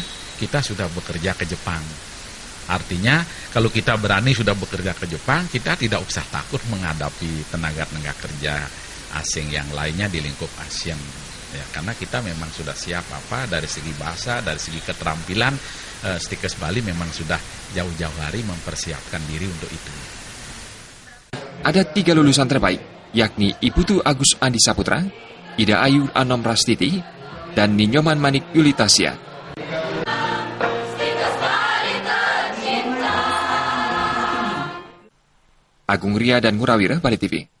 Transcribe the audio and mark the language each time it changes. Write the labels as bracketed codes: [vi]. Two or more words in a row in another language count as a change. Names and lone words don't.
[id] Kita sudah bekerja ke Jepang. Artinya kalau kita berani sudah bekerja ke Jepang, kita tidak usah takut menghadapi tenaga kerja asing yang lainnya di lingkup ASEAN. Ya, karena kita memang sudah siap dari segi bahasa, dari segi keterampilan, Stikes Bali memang sudah jauh-jauh hari mempersiapkan diri untuk itu. Ada 3 lulusan terbaik, yakni Iputu Agus Andi Saputra, Ida Ayu Anom Rastiti, dan Ninyoman Manik Yulitasia. Agung Ria dan Murawira, Bali TV.